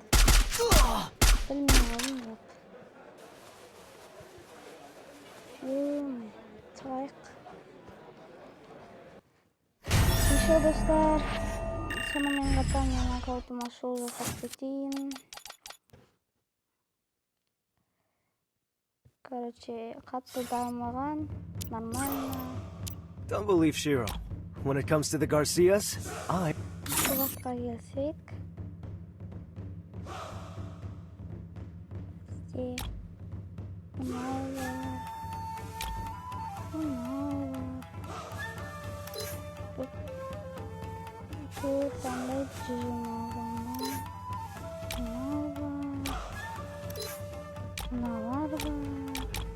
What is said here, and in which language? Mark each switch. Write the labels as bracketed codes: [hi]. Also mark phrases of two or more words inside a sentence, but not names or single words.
[kk] Білмеймін жоқ. Çıkayık. Еще достар, сонымен қатар мен аккаунтыма шоу жасап кетейін. Короче, қатты дамыған, нормально. [en] Don't believe Shiro. When it comes to the Garcias, [kk] Сұраққа келсек. Қандай режим алғаннан мыналар бар.